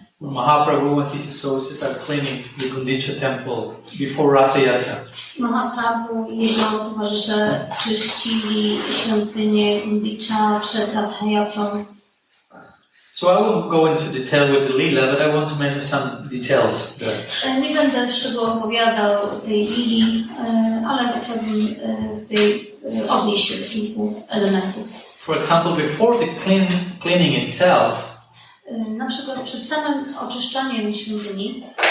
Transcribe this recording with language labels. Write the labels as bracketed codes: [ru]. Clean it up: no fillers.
[en] Mahaprabhu and his associates are cleaning the Gundicha temple before Ratha Yatra. [pl] Mahaprabhu i jego towarzysze czyścili świątynię Gundicha przed Ratha Yatrą. [en] So I won't go into detail with the Lila, but I want to mention some details there. [pl] Nie będę szczegółowo opowiadał tej lili, ale chciałbym odnieść się do kilku elementów. [en] For example, before the cleaning itself, [pl] na przykład przed samym oczyszczaniem świątyni